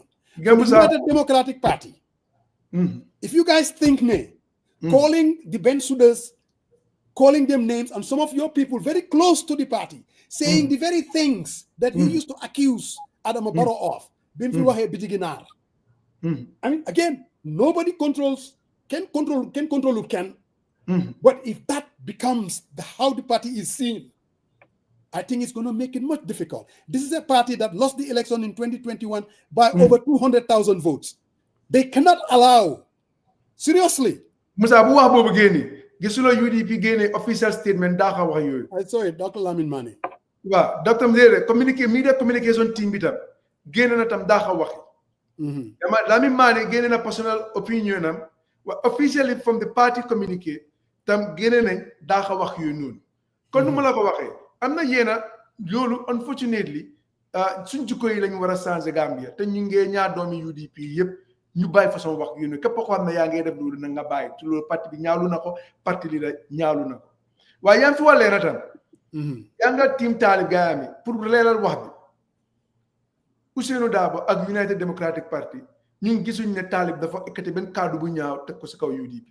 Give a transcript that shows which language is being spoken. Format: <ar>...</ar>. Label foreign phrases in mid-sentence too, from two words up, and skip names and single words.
<en>The United Democratic Party, if you guys think calling the Bensoudas, calling them names, and some of your people very close to the party, saying the very things that you used to accuse Adama Barrow of, I mean, again, nobody can control who can. But if that becomes how the party is seen, I think it's going to make it much difficult. This is a party that lost the election in 2021 by over 200,000 votes. They cannot allow, seriously.</en> <wo>Musa, bu wax bobu gene, gisulo UDP gene</wo> <en>official statement</en> <wo>da ka wax yoy.</wo> <en>I saw it, Dr. Lamin Mane.</en> <wo>Wa, Dr. Mzere,</wo> <en>media communication team</en> <wo>bitam gene na tam da ka wax. Lamin Mane gene na</wo> <en>personal opinion</en> <wo>am,</wo> <en>officially from the party communique</en> <wo>tam gene nañ da ka wax yoy non. Kon nu la ko waxe, amna yena lolu unfortunately suñ jikko yi lañu wara changer Gambia te ñu nge ñaar doomi UDP yépp ñu bàyyi façon wax yu ne képp ko xam ne yaa ngi def loolu na nga bàyyi te loolu parti bi ñaawlu na ko parti li la ñaawlu na ko waaye yaa ngi fi wàllee na tam yaa nga team Talib gaayami pour leeral wax bi Ousainou Darboe ak United Democratic Party ñun gisuñ ne Talib dafa ekkati benn kaddu bu ñaaw teg ko si kaw UDP</wo>